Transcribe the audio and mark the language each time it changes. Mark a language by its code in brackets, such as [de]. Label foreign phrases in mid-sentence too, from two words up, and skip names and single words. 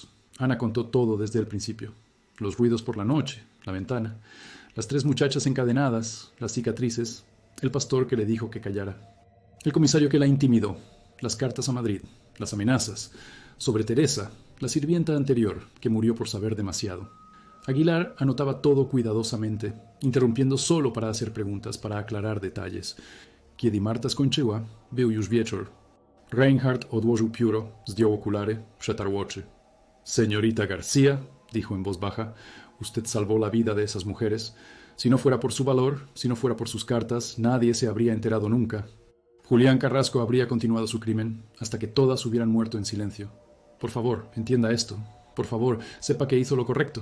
[es] Ana contó todo desde el principio. Los ruidos por la noche, la ventana, las 3 muchachas encadenadas, las cicatrices, el pastor que le dijo que callara. El comisario que la intimidó, las cartas a Madrid, las amenazas, sobre Teresa, la sirvienta anterior, que murió por saber demasiado. Aguilar anotaba todo cuidadosamente, interrumpiendo solo para hacer preguntas, para aclarar detalles. [pl] Kiedy Marta skończyła, był już wieczór. Reinhardt odłożył pióro, zdjął okulary, przetarł oczy. [es] Señorita García, dijo en voz baja, usted salvó la vida de esas mujeres. Si no fuera por su valor, si no fuera por sus cartas, nadie se habría enterado nunca. Julián Carrasco habría continuado su crimen hasta que todas hubieran muerto en silencio. Por favor, entienda esto. Por favor, sepa que hizo lo correcto.